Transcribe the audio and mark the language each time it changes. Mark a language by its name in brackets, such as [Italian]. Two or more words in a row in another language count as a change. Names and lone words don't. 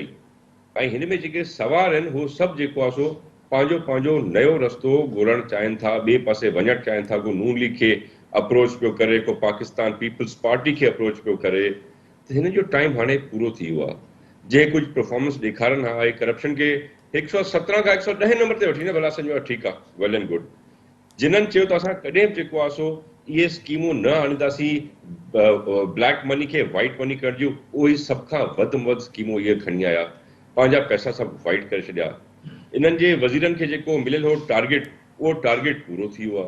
[Sindhi] ऐं हिन में जेके सवार आहिनि उहो सभु जेको आहे सो पंहिंजो पंहिंजो नयो रस्तो ॻोल्हणु चाहिनि था, ॿिए पासे वञणु चाहिनि था. को नून लीग खे अप्रोच पियो करे, को पाकिस्तान पीपल्स पार्टी खे अप्रोच पियो करे. त हिन जो टाइम हाणे पूरो थी वियो आहे. जंहिं कुझु परफॉर्मेंस ॾेखारनि हा ऐं करप्शन खे 117 खां 110 नंबर ते वठी न, भला सम्झो ठीकु आहे, [English] well and good. [Sindhi] जिन्हनि चयो त असां कॾहिं बि जेको आहे सो इहे स्कीमूं न आणींदासीं, [English] black money [Sindhi] खे [English] white money [Sindhi] करण जूं, उहे सभ खां वधि में वधि स्कीमूं इहे खणी आया, पंहिंजा पैसा सभु वाइट करे छॾिया. इन्हनि जे वज़ीरनि खे जेको मिलियल हो टारगेट, उहो टारगेट पूरो थी वियो आहे.